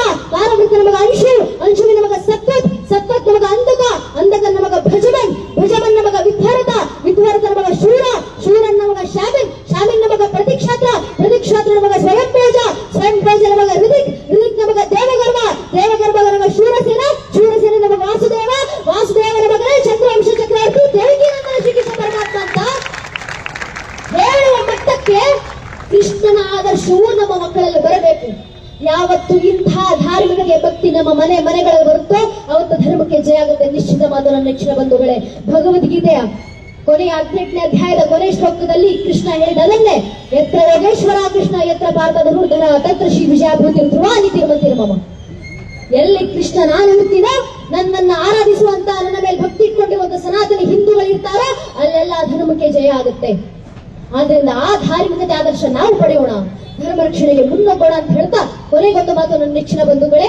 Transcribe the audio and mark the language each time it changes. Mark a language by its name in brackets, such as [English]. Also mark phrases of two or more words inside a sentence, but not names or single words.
[Kannada] ಪಾರವೃತನ ಮಗ ಅಂಶು, ಅಂಶುವಿನ ಮಗ ಸತ್ವತ್, ಸತ್ವತ್ನ ಮಗ ಅಂಧಕ, ಅಂಧಕನ ಮಗ ಭಜಮನ್, ಭಜಮನ್ನ ಮಗ ವಿದ್ವರಥ, ವಿದ್ವರಥನ ಮಗ ಶೂರ, ಶೂರನ ಮಗ ಶಾಮಿನ್, ಶಾಮಿನ್ನ ಮಗ ಪ್ರತಿಕ್ಷಾತ್ರ, ಪ್ರತಿಕ್ಷಾತ್ರನ ಮಗ ಸ್ವಯಂಪೇಜ, ಸ್ವಯಂಪೇಜನ ಮಗ ಋದಿಕ್, ಋದಿಕ್ನ ಮಗ ದೇವಗರ್ಭ, ದೇವಗರ್ಭನ ಮಗ ಶೂರಸೇನ, ಶೂರಸೇನನ ಮಗ ವಾಸುದೇವ, ವಾಸುದೇವನ ಮಗನೇ ಚಂದ್ರವಂಶ ಚಕ್ರವರ್ತಿ ದೇವಕೀನಂದನ ಶ್ರೀಕೃಷ್ಣ ಪರಮಾತ್ಮ ಅಂತ ಹೇಳುವ ಮಟ್ಟಕ್ಕೆ ಕೃಷ್ಣನ ಆದರ್ಶವು ನಮ್ಮ ಮಕ್ಕಳಲ್ಲಿ ಬರಬೇಕು. ಯಾವತ್ತು ಇಂಥ ಧಾರ್ಮಿಕತೆ ಭಕ್ತಿ ನಮ್ಮ ಮನೆಗಳಲ್ಲಿ ಬರುತ್ತೋ ಅವತ್ತು ಧರ್ಮಕ್ಕೆ ಜಯ ಆಗುತ್ತೆ. ನಿಶ್ಚಿತ ಮಾತು ನನ್ನ ನೆಚ್ಚಿನ ಬಂಧುಗಳೇ. ಭಗವದ್ಗೀತೆಯ ಕೊನೆಯ 18ನೇ ಅಧ್ಯಾಯದ ಕೊನೆಯ ಶ್ಲೋಕದಲ್ಲಿ ಕೃಷ್ಣ ಹೇಳಿದ ಅದನ್ನೇ, [Sanskrit] ಯತ್ರ ಯೋಗೇಶ್ವರ ಕೃಷ್ಣ ಯತ್ರ ಪಾರ್ಥ ಧನುರ್ಧರ ತತ್ರ ಶ್ರೀ ವಿಜಯಾಭೂತಿ ಧ್ರುವಾನಿ ತಿರುಮತಿರ್ಮಮ. [Kannada] ಎಲ್ಲಿ ಕೃಷ್ಣ ನಾನು ಹುಟ್ಟಿದ, ನನ್ನನ್ನು ಆರಾಧಿಸುವಂತ, ನನ್ನ ಮೇಲೆ ಭಕ್ತಿ ಇಟ್ಕೊಂಡಿರುವಂತ ಸನಾತನಿ ಹಿಂದೂಗಳಿರ್ತಾರೋ ಅಲ್ಲೆಲ್ಲ ಧರ್ಮಕ್ಕೆ ಜಯ ಆಗುತ್ತೆ. ಆದ್ರಿಂದ ಆ ಧಾರ್ಮಿಕತೆ ಆದರ್ಶ ನಾವು ಪಡೆಯೋಣ, ಧರ್ಮ ರಕ್ಷಣೆಗೆ ಮುನ್ನೋಗೋಣ ಅಂತ ಹೇಳ್ತಾ ಕೊನೆಗೊಂದು ಮಾತು ನನ್ನ ನೆಚ್ಚಿನ ಬಂಧುಗಳೇ.